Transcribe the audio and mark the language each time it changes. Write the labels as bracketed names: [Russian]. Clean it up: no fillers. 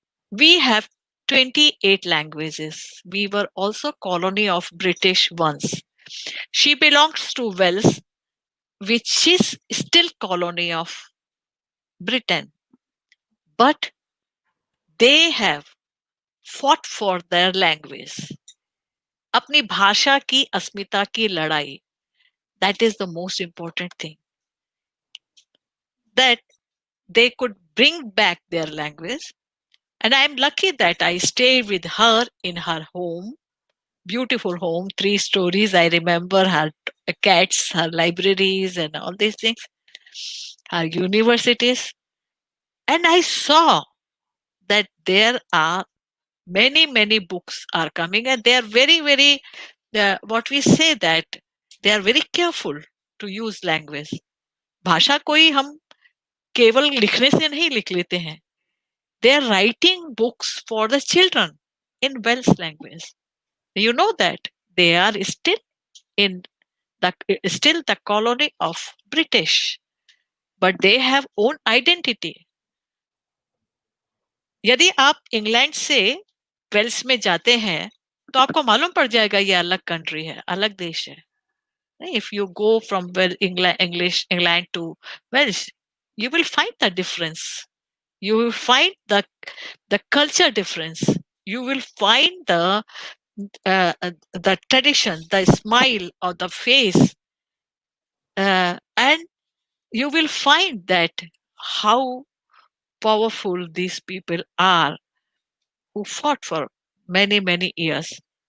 [English] We have 28 languages. We were also colony of British once. She belongs to Wales, which is still colony of Britain. But they have fought for their language. [Hindi] अपनी भाषा की अस्मिता की लड़ाई. [English] That is the most important thing. That they could bring back their language. And I'm lucky that I stayed with her in her home, beautiful home, 3 stories. I remember her cats, her libraries, and all these things, her universities. And I saw that there are many books are coming, and they are very, what we say that they are very careful to use language. [Hindi] भाषा कोई हम केवल लिखने से नहीं लिख लेते हैं. [English] They are writing books for the children in Welsh language. You know that they are in still the colony of British, but they have own identity. [Hindi] यदि आप इंग्लैंड से वेल्स में जाते हैं तो आपको मालूम पड़ जाएगा ये अलग कंट्री है, अलग देश है. [English] If you go from England to Welsh, you will find the difference. You will find the culture difference. You will find the tradition, the smile of the face, and you will find that how powerful these people are who fought for many years.